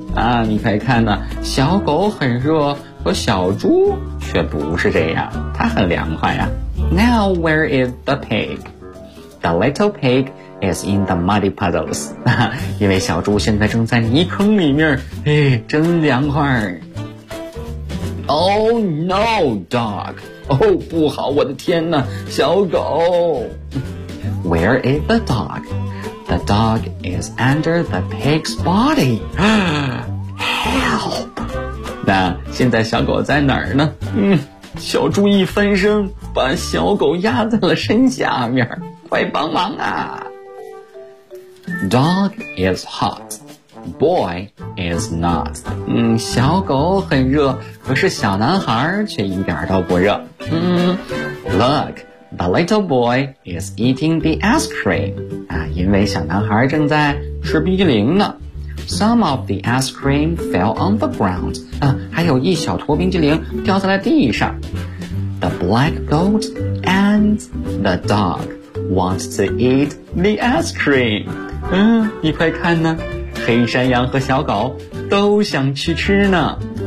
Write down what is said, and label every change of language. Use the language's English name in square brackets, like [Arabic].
[Chinese] 啊，你可以看呢，小狗很热，和小猪却不是这样，它很凉快呀。 [English] Now where is the pig? The little pig is in the muddy puddles. [Chinese] 因为小猪现在正在泥坑里面，哎，真凉快。 [English] Oh no, dog. [Chinese] Oh, 不好，我的天哪，小狗。 [English] Where is the dog? The dog is under the pig's body. Help. [Chinese] 那现在小狗在哪儿呢？嗯，小猪一翻身把小狗压在了身下面，快帮忙啊。 [English] Dog is hot, boy is not. [Chinese] 嗯，小狗很热，可是小男孩却一点都不热。嗯， [English] Look, the little boy is eating the ice cream. [Chinese] 啊，因为小男孩正在吃冰激凌呢。 [English] Some of the ice cream fell on the ground. [Chinese] 啊，还有一小坨冰激凌掉在了地上。 [English] The black goat and the dog want to eat the ice cream. [Chinese] 嗯，你快看呢，黑山羊和小狗都想去吃呢。